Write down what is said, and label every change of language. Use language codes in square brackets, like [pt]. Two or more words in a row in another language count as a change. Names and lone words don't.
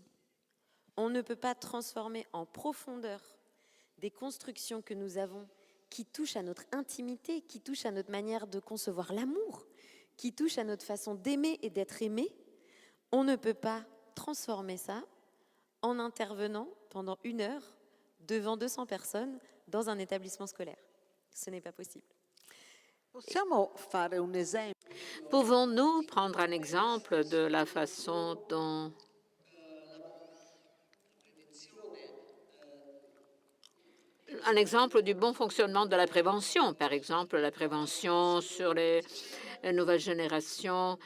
[fr] On ne peut pas transformer en profondeur des constructions que nous avons qui touchent à notre intimité, qui touchent à notre manière de concevoir l'amour, qui touchent à notre façon d'aimer et d'être aimé. On ne peut pas transformer ça en intervenant pendant 1 heure devant 200 personnes dans un établissement scolaire. Ce n'est pas possible. [it] Possiamo fare un esempio? [fr] Pouvons-nous prendre un exemple de la façon dont un exemple du bon fonctionnement de la prévention, par exemple la prévention sur les nouvelles générations.